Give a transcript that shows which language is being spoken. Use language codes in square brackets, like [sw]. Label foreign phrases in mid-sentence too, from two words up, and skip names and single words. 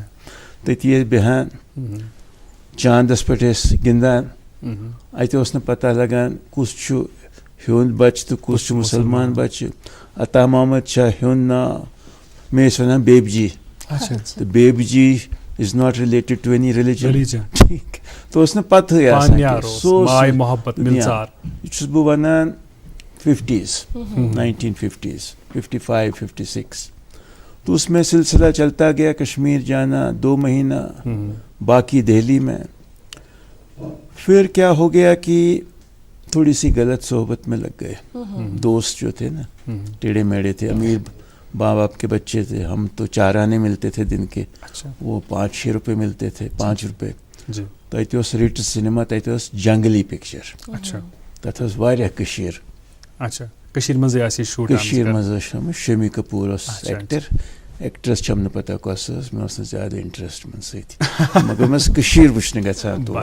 [ks] تٔتی ٲسۍ بیٚہوان چاندس پٮ۪ٹھ ٲسۍ گِنٛدان اتہِ اوس نہٕ پتہ لگان کُس چھُ ہیوٚنٛد بچہِ تہٕ کُس چھُ مُسلمان بچہِ عطا محمد چھا ہیوٚنٛد ناو مےٚ ٲسۍ ونان بیبی جی [ur] اچھا [en] تہٕ بیبی جی is not related to any religion ریٚلِجن [ks] ٹھیٖک تہٕ اوس نہٕ پتہٕے آسان پانیار اوس ماے محبت مِلژار یہِ چھُس بہٕ ونان [ur] 50s 1950s 55 56 تو اس میں سلسلہ چلتا گیا کشمیر جانا 2 مہینہ باقی دہلی میں پھر کیا ہو گیا کہ تھوڑی سی غلط صحبت میں لگ گئے دوست جو تھے نا ٹیڑھے میڑے تھے امیر ماں باپ کے بچے تھے ہم تو 4 آنے ملتے تھے دن کے اچھا وہ 5-6 روپے ملتے تھے 5 روپے جی [ks] تتہِ اوس ریٹس سینما تتہِ اوس جنگلی پکچر [ur] اچھا [ks] تتھ اوس واریاہ کٔشیٖر اچھا کٔشیٖر منٛزٕے آسہِ یہِ شوٗٹ کٔشیٖر منٛز ٲس شٲمِل شمی کپوٗر اوس [ur] اچھا، [en] actor actress [ks] چھم نہٕ پتہ کۄس ٲس مےٚ اوس نہٕ زیادٕ انٹرسٹ یِمن سۭتۍ مگر مےٚ ٲس کٔشیٖر وٕچھنہِ گژھان تور